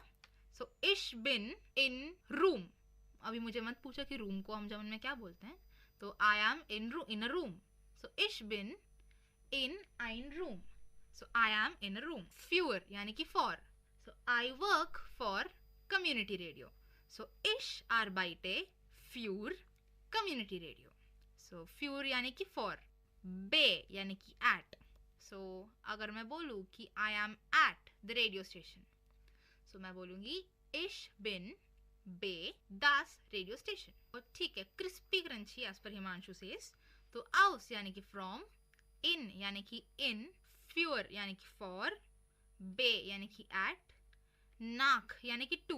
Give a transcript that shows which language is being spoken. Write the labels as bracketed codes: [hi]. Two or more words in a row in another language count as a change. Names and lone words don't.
[hi] सो [de] ich bin in Room, [hi] अभी मुझे मत पूछो कि रूम को हम जर्मन में क्या बोलते हैं, तो [en] I am in a room. [de] so ich bin in ein Room, [en] so I am in a room. फ्यूर [hi] यानी कि [en] फॉर, so I work for community radio, [de] so ich arbeite für [en] community radio. [hi] सो फ्यूर यानी कि फॉर। बे यानी कि एट, सो अगर मैं बोलूँ कि [en] I am at the radio station, [hi] सो मैं बोलूँगी [de] ich bin bei das Radio Station. [hi] और ठीक है, [en] crispy crunchy as per Himanshu says. [hi] तो आउस यानी कि फ्रॉम, इन यानी कि इन, फ्यूर यानी कि फॉर, बे यानी कि एट, नाक यानी कि टू।